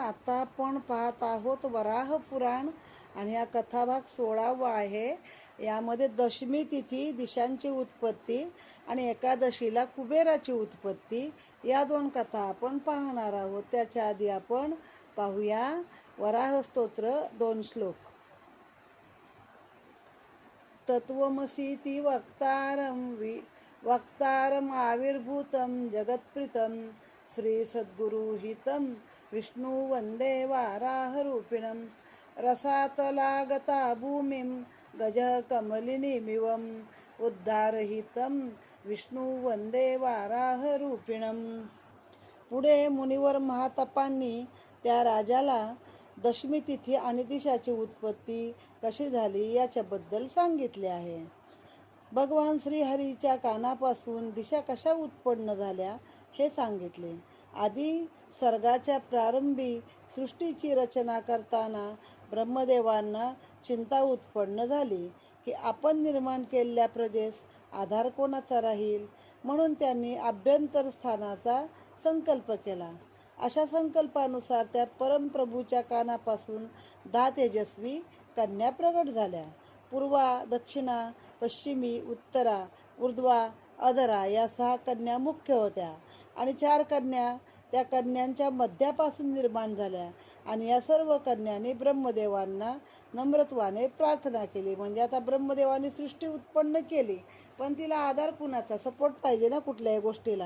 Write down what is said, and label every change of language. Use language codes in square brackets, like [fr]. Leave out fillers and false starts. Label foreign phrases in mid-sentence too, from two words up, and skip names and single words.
[mr] आता आपण पाहत आहोत वराह पुराण आणि हा कथाभाग 16वा आहे. यामध्ये दशमी तिथी, दिशांची उत्पत्ती आणि एकादशीला कुबेराची उत्पत्ती या दोन कथा आपण पाहणार आहोत. त्याच्या आधी आपण पाहूया वराह स्तोत्र 2 श्लोक. [sa] तत्वमसीति वक्तारम आविर्भूतं जगत्प्रीतं श्रीसद्गुरुहितं विष्णु वन्दे वाराहरूपिणं रसातलागता भूमिं गजकमलिनीमिवम् उद्धारहितं विष्णु वन्दे वाराहरूपिणं. [mr] पुढे मुनिवर महातपांनी त्या राजाला दशमी तिथी आणि दिशाची उत्पत्ती कशी झाली याच्याबद्दल सांगितले आहे. भगवान श्रीहरीच्या कानापासून दिशा कशा उत्पन्न झाल्या हे सांगितले. आधी सर्गाच्या प्रारंभी सृष्टीची रचना करताना ब्रह्मदेवांना चिंता उत्पन्न झाली की आपण निर्माण केलेल्या प्रजेस आधार कोणाचा राहील, म्हणून त्यांनी आभ्यंतर स्थानाचा संकल्प केला. अशा संकल्पानुसार त्या परमप्रभूच्या कानापासून 10 तेजस्वी कन्या प्रगट झाल्या. पूर्वा, दक्षिणा, पश्चिमी, उत्तरा, ऊर्ध्वा, अधरा या 6 कन्या मुख्य होत्या आणि 4 कन्या त्या कन्यांच्या मध्यापासून निर्माण झाल्या. आणि या सर्व कन्यांनी ब्रह्मदेवांना नम्रत्वाने प्रार्थना केली. म्हणजे आता ब्रह्मदेवांनी सृष्टी उत्पन्न केली, पण तिला आधार कुणाचा, सपोर्ट पाहिजे ना कुठल्याही गोष्टीला.